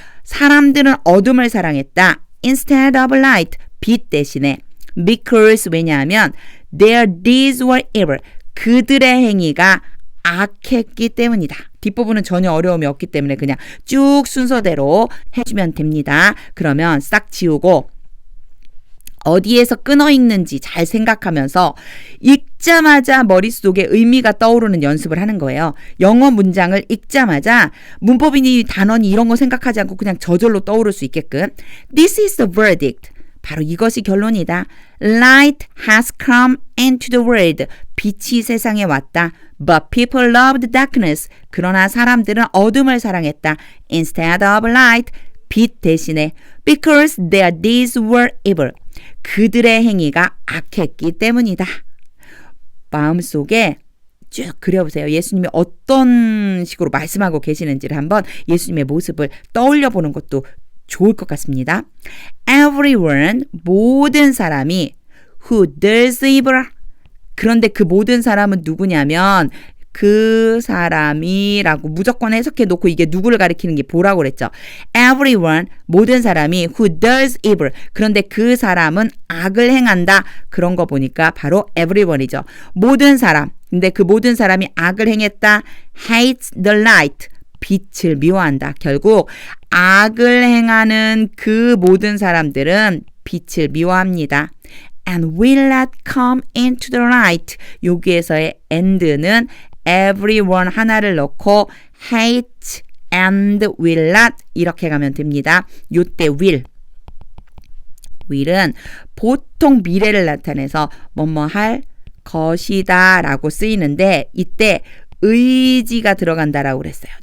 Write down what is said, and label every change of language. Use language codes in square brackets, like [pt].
[ko] 사람들은 어둠을 사랑했다. [en] Instead of light, [ko] 빛 대신에. [en] Because [ko] 왜냐하면 [en] their deeds were evil. [ko] 그들의 행위가 악했기 때문이다. 뒷부분은 전혀 어려움이 없기 때문에 그냥 쭉 순서대로 해주면 됩니다. 그러면 싹 지우고 어디에서 끊어 읽는지 잘 생각하면서 읽자마자 머릿속에 의미가 떠오르는 연습을 하는 거예요. 영어 문장을 읽자마자 문법이니 단어니 이런 거 생각하지 않고 그냥 저절로 떠오를 수 있게끔 [en] This is the verdict. [ko] 바로 이것이 결론이다. [en] Light has come into the world. [ko] 빛이 세상에 왔다. [en] But people loved darkness. [ko] 그러나 사람들은 어둠을 사랑했다. [en] Instead of light. [ko] 빛 대신에 [en] because their deeds were evil. [ko] 그들의 행위가 악했기 때문이다. 마음속에 쭉 그려보세요. 예수님이 어떤 식으로 말씀하고 계시는지를 한번 예수님의 모습을 떠올려 보는 것도 좋을 것 같습니다. [en] Everyone, [ko] 모든 사람이 [en] who does evil. [ko] 그런데 그 모든 사람은 누구냐면 그 사람이라고 무조건 해석해 놓고 이게 누구를 가리키는 게 뭐라고 그랬죠? [en] Everyone, [ko] 모든 사람이 [en] who does evil. [ko] 그런데 그 사람은 악을 행한다. 그런 거 보니까 바로 everyone이죠. 모든 사람. 근데 그 모든 사람이 악을 행했다. [en] hates the light. [ko] 빛을 미워한다. 결국 악을 행하는 그 모든 사람들은 빛을 미워합니다. [en] and will not come into the light. [ko] 여기에서의 and는 everyone 하나를 넣고 hate and will not 이렇게 가면 됩니다. 요때 will은 보통 미래를 나타내서 뭐뭐 할 것이다 라고 쓰이는데 이때 의지가 들어간다라고 그랬어요.